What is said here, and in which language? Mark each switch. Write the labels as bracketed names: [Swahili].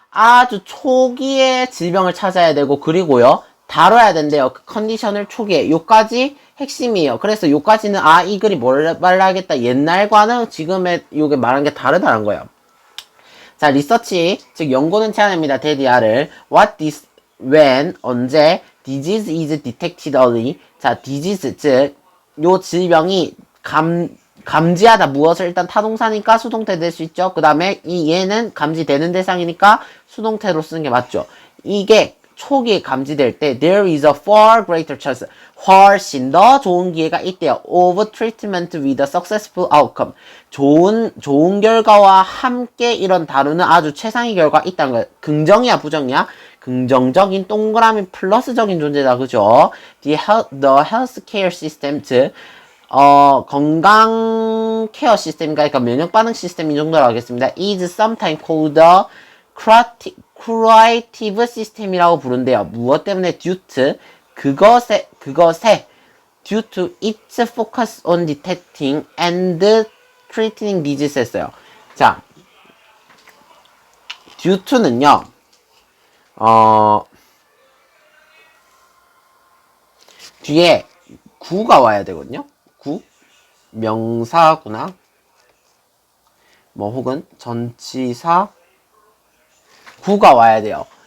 [Korean] 아주 초기에 질병을 찾아야 되고, 그리고요, 다뤄야 된대요. 그 컨디션을 초기에. 요까지 핵심이에요. 그래서 요까지는, 이 글이 뭘 말하겠다. 옛날과는 지금의 요게 말한 게 다르다는 거예요. 자, 리서치, 즉, 연구는 제안합니다. 데디아를. [English] What this, when, 언제, disease is detected early. [Korean] 자, disease, 즉, 요 질병이 감지하다. 무엇을 일단 타동사니까 수동태 될 수 있죠. 그 다음에 이 얘는 감지되는 대상이니까 수동태로 쓰는 게 맞죠. 이게 초기에 감지될 때 [English] there is a far greater chance, [Korean] 훨씬 더 좋은 기회가 있대요. [English] of treatment with a successful outcome. [Korean] 좋은 결과와 함께 이런 다루는 아주 최상의 결과가 있다는 거예요. 긍정이야, 부정이야? 긍정적인 동그라미 플러스적인 존재다. 그죠? [English] The healthcare system, [Korean] 즉 건강 케어 시스템, 그러니까 면역 반응 시스템 이 정도로 하겠습니다. [English] is sometimes called the curative system [Korean] 이라고 부른대요. 무엇 때문에? [English] due to [Korean] 그것에 [English] due to its focus on detecting and treating disease 했어요. [Korean] 자, due to는요, 뒤에 구가 와야 되거든요. 구, 명사구나. 뭐 혹은 전치사, 구가 와야 돼요.